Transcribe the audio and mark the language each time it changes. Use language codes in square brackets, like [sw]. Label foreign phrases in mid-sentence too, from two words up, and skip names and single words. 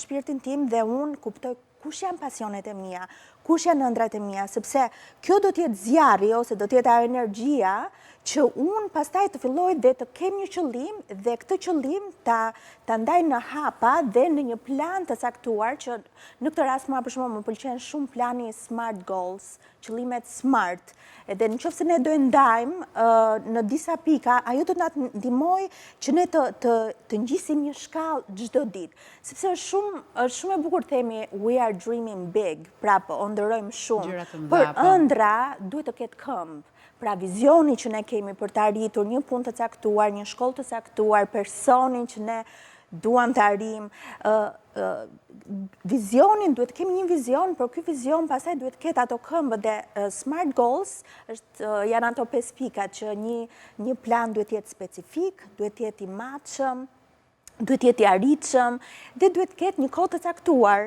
[sq] shpirtin tim dhe unë kuptoj kush janë pasionet e mia, kush janë ëndrat e mia, sepse kjo do të jetë zjarri ose do të jetë ajo energjia që unë pastaj të filloj dhe të kem një qëllim dhe këtë qëllim ta ndaj në hapa dhe në një plan të caktuar, që në këtë rast për shembull më pëlqen shumë plani [en] SMART goals, [sq] qëllimet SMART. Edhe nëse ne do e ndajmë në disa pika, ajo do na ndihmoj që ne të ngjisim një shkallë çdo ditë. Sepse është shumë e bukur të themi [en] we are dreaming big, [sq] pra po ëndërrojmë shumë, por ëndra duhet të ketë këmbë. Pra vizioni që ne kemi për të arritur një punë të caktuar, një shkollë të caktuar, personin që ne duam të arrijm, vizionin, duhet kemi një vizion, por ky vizion pastaj duhet ketë ato këmbë dhe [en] SMART goals [sq] janë ato 5 pikat që një plan duhet jetë specifik, duhet jetë i matshëm, duhet jetë i arritshëm dhe duhet ketë një kohë të caktuar.